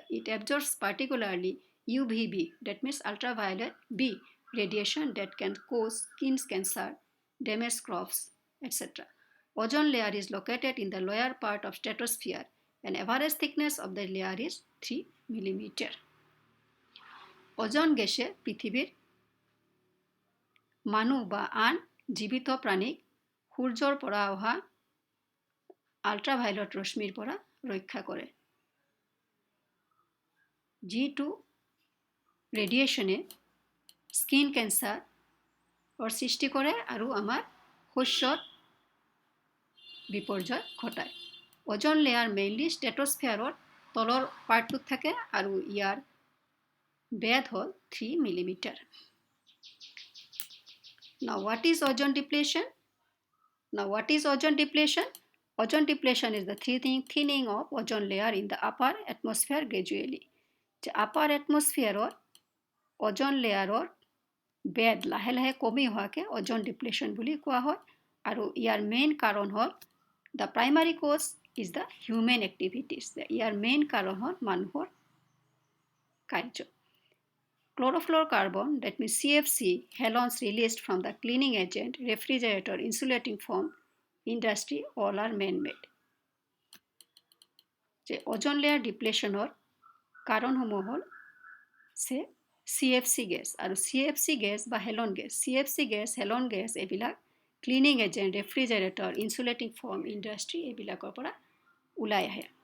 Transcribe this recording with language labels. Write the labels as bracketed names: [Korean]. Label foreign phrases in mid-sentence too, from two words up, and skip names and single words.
[English] It absorbs particularly UVB, that means ultraviolet B radiation that can cause skin cancer, damage crops, etc. Ozone layer is located in the lower part of stratosphere and average thickness of the layer is 3 millimeter. [Assamese] Ozone গেছে পৃথিৱীৰ মানুহ বা আন জীৱিত প্ৰাণীক সূৰ্যৰ পৰা অহা আল্ট্ৰাভায়োলেট ৰশ্মিৰ পৰা ৰক্ষা কৰে। যিটো ৰেডিয়েশ্যনে [English] skin cancerৰ [Assamese] সৃষ্টি কৰে আৰু আমাৰ শস্যৰ বিপৰ্যয় ঘটায়। [English] ozone layer mainly stratosphereৰ [Assamese] তলৰ পাৰ্টটোত থাকে আৰু ইয়াৰ বেদ হ'ল 3 মিলিমিটাৰ। [English] Now what is ozone depletion? Ozone depletion is the thinning of ozone layer in the upper atmosphere gradually. The upper atmosphere ozone layer [Assamese] বেদ লাহে লাহে কমি হোৱাকে [English] ozone depletion [Assamese] বুলি কোৱা হয় আৰু ইয়াৰ মেইন কাৰণ হ'ল [English] the primary cause is the human activities. [Assamese] ইয়াৰ মেইন কাৰণ হ'ল মানুহৰ কাৰ্য। [English] Chlorofluorocarbon, that means CFC, halogens released from the cleaning agent, refrigerator, insulating foam, industry, all are man-made. [Assamese] যে [English] ozone layer depletionৰ [Assamese] কাৰণসমূহ হ'ল CFC গেছ আৰু CFC গেছ বা হেলন গেছ, CFC গেছ, হেলন গেছ এইবিলাক [English] cleaning agent, [Assamese] ৰেফ্ৰিজাৰেটৰ, [English] insulating foam, [Assamese] ইণ্ডাষ্ট্ৰী এইবিলাকৰ পৰা ওলাই আহে।